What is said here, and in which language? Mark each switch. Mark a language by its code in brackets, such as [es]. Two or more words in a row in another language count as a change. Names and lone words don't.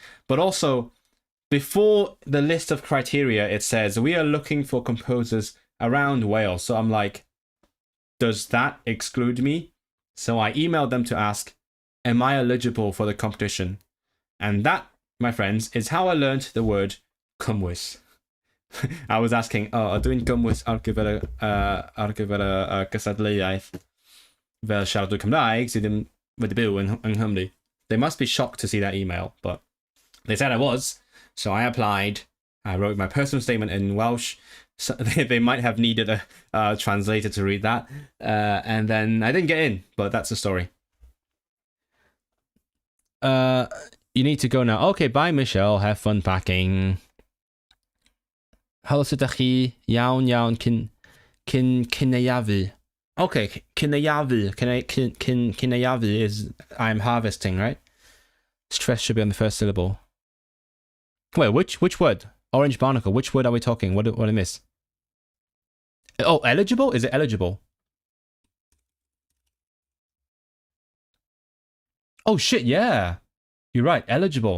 [en] But also, before the list of criteria, it says, we are looking for composers around Wales. So I'm like, does that exclude me? So I emailed them to ask, am I eligible for the competition? And that, my friends, is how I learned the word cymwys. I was asking, [cy] ydw i'n gymwys ar gyfer y gystadleuaeth fel siaradwr Cymraeg sydd ddim wedi byw yng Nghymru. [en] They must be shocked to see that email, but they said I was. So I applied. I wrote my personal statement in Welsh. So they might have needed a translator to read that. And then I didn't get in, but that's the story. You need to go now. Okay, bye, Michelle. Have fun packing. [cy] Helo, sut ydych chi? Iawn, cyneuafu. [en] Okay, cyneuafu is I'm harvesting, right? Stress should be on the first syllable. Wait, which word? Orange barnacle. Which word are we talking? What I miss? Oh, eligible? Is it eligible? Oh shit, yeah. You're right. Eligible.